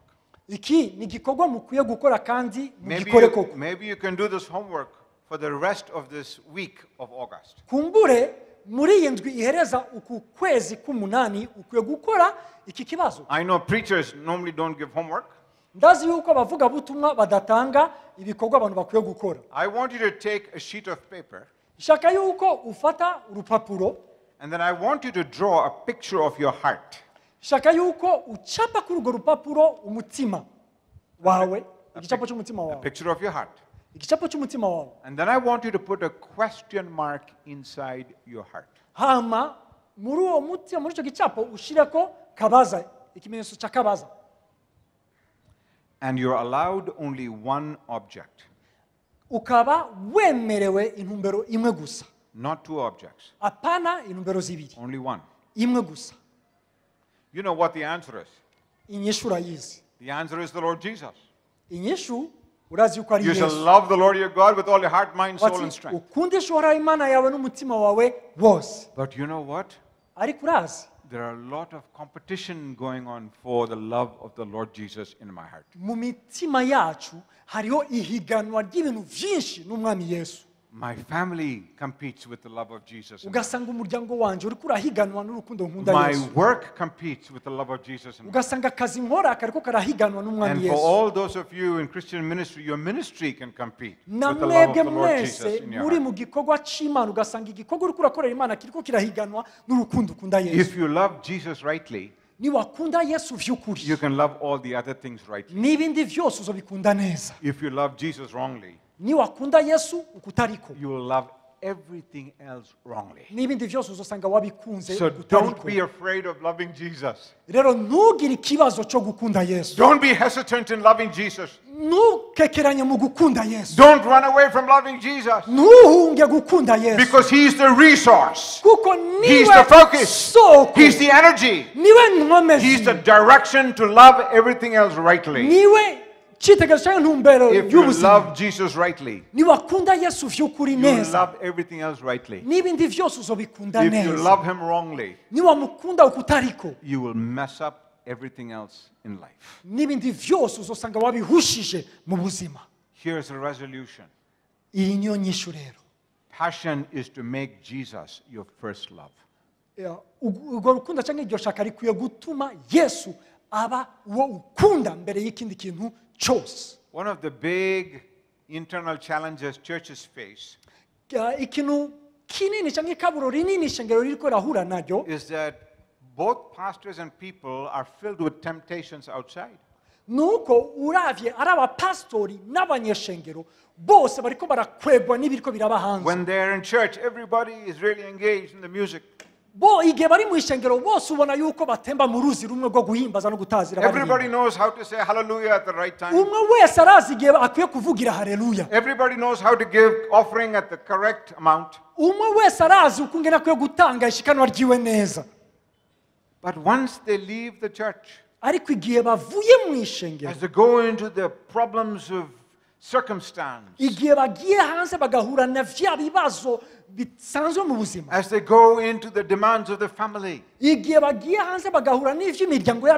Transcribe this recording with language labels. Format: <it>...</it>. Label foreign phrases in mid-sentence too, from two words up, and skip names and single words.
<rn>Iki ni igikorwa mukwiye gukora kandi mugikore koko.</rn> <en>Maybe you can do this homework for the rest of this week of August.</en> <rn>Kumbure muri iyi ndwi ihereza uku kwezi k'umunani ukwiye gukora iki kibazo.</rn> <en>I know preachers normally don't give homework.</en> <rn>Ndazi yuko abavuga butumwa badatanga ibikorwa abantu bakwiye gukora.</rn> <en>I want you to take a sheet of paper</en> <rn>Shaka yuko ufata urupapuro,</rn> <en>and then I want you to draw a picture of your heart.</en> <rn>shaka yuko uchapa kuri urwo rupapuro umutima wawe, igicapo cy'umutima</rn> <en>A</en> <rn>wawe.</rn> <en>picture of your heart.</en> <rn>Igicapo cy'umutima wawe.</rn> <en>And then I want you to put a question mark inside your heart.</en> <rn>Hama muri uwo mutima muri icyo gicapo ushireko kabaza, ikimenyetso cya kabaza.</rn> <en>And you're allowed only one object.</en> <rn>ukaba wemerewe intumbero imwe gusa.</rn> <en>Not two objects.</en> <rn>Apana intumbero zibiri.</rn> <en>Only one.</en> <rn>Imwe gusa.</rn> <en>You know what the answer is?</en> <rn>Inyishu urayizi.</rn> <en>The answer is the Lord Jesus.</en> <rn>Inyishu urazi yuko ari</rn> <en>You shall</en> <rn>Yesu.</rn> <en>love the Lord your God with all your heart, mind, soul, and strength.</en> <rn>Ukundisha Uhoraho Imana yawe n'umutima wawe wose.</rn> <en>But you know what?</en> <rn>Ariko urazi,</rn> <en>There are a lot of competition going on for the love of the Lord Jesus in my heart.</en> <rn>mu mitima yacu hariho ihiganwa ry'ibintu byinshi n'umwami Yesu.</rn> <en>My family competes with the love of Jesus.</en> <rn>Ugasanga umuryango wanje uri kurahiganwa n'urukundo nkunda</rn> <en>My</en> <rn>Yesu.</rn> <en>work competes with the love of Jesus.</en> <rn>Ugasanga akazi nkora kariko karahiganwa n'umwami</rn> <en>And for</en> <rn>Yesu.</rn> <en>all those of you in Christian ministry, your ministry can compete with the love of</en> <rn>Namwebwe</rn> <en>the Lord Jesus</en> <rn>mwese</rn> <en>in your</en> <rn>muri</rn> <en>heart.</en> <rn>mu gikorwa c'Imana ugasanga igikorwa uri kurakorera Imana kiriko kirahiganwa n'urukundo ukunda Yesu.</rn> <en>If you love Jesus rightly,</en> <rn>Niwakunda Yesu vy'ukuri,</rn> <en>you can love all the other things rightly.</en> <rn>n'ibindi vyose uzobikunda neza.</rn> <en>If you love Jesus wrongly,</en> <rn>Niwakunda Yesu ukutariko,</rn> <en>you will love everything else wrongly.</en> <rn>n'ibindi vyose uzosanga wabikunze</rn> <en>So don't be</en> <rn>ukutariko.</rn> <en>afraid of loving Jesus.</en> <rn>Rero ntugire ikibazo cyo gukunda Yesu.</rn> <en>Don't be hesitant in loving Jesus.</en> <rn>Ntukekeranye mu gukunda Yesu.</rn> <en>Don't run away from loving Jesus.</en> <rn>Ntuhunge gukunda Yesu.</rn> <en>Because He's the resource.</en> <rn>Kuko</rn> <en>He's</en> <rn>niwe</rn> <en>the focus.</en> <rn>soko,</rn> <en>He's the energy.</en> <rn>niwe nkomezi,</rn> <en>He's the direction to love everything else rightly.</en> <rn>niwe cyitegererezo cyangwa intumbero</rn> <en>If you</en> <rn>y'ubuzima.</rn> <en>love Jesus rightly,</en> <rn>Niwakunda Yesu vy'ukuri</rn> <en>you will</en> <rn>neza,</rn> <en>love everything else rightly.</en> <rn>n'ibindi vyose uzobikunda</rn> <en>If you</en> <rn>neza.</rn> <en>love Him wrongly,</en> <rn>Niwamukunda ukutariko,</rn> <en>you will mess up everything else in life.</en> <rn>n'ibindi vyose uzosanga wabihushije mu buzima.</rn> <en>Here's a resolution.</en> <rn>Iyi niyo nyishu rero.</rn> <en>Passion is to make Jesus your first love.</en> <rn>Urwo rukundo cyangwa iryo shaka rikwiye gutuma Yesu aba uwo ukunda mbere y'ikindi kintu cyose.</rn> <en>One of the big internal challenges churches face</en> <rn>Ikintu kinini cyangwa ikaburo rinini ishengero ririko rahura naryo</rn> <en>is that both pastors and people are filled with temptations outside.</en> <rn>nuko uravye ari abapastori n'abanyeshengero bose bariko barakwegwa n'ibiriko biraba hanze.</rn> <en>When they're in church, everybody is really engaged in the music.</en> <rn>Bo igihe bari mu ishengero bose ubona yuko batemba mu ruzi rumwe rwo guhimbaza no gutazira</rn> <en>Everybody knows how to say hallelujah at the right time.</en> <rn>umwe wese arazi igihe akwiye kuvugira haleluya.</rn> <en>Everybody knows how to give offering at the correct amount.</en> <rn>Umwe wese arazi ukungena akwiye gutanga ishikanwa ryiwe neza.</rn> <en>But once they leave the church,</en> <rn>Ariko igihe bavuye mu ishengero,</rn> <en>as they go into the problems of circumstance,</en> <rn>igihe bagiye hanze bagahura na vya bibazo bisanzwe mu buzima,</rn> <en>as they go into the demands of the family,</en> <rn>igihe bagiye hanze bagahura n'ivyo imiryango yabo</rn>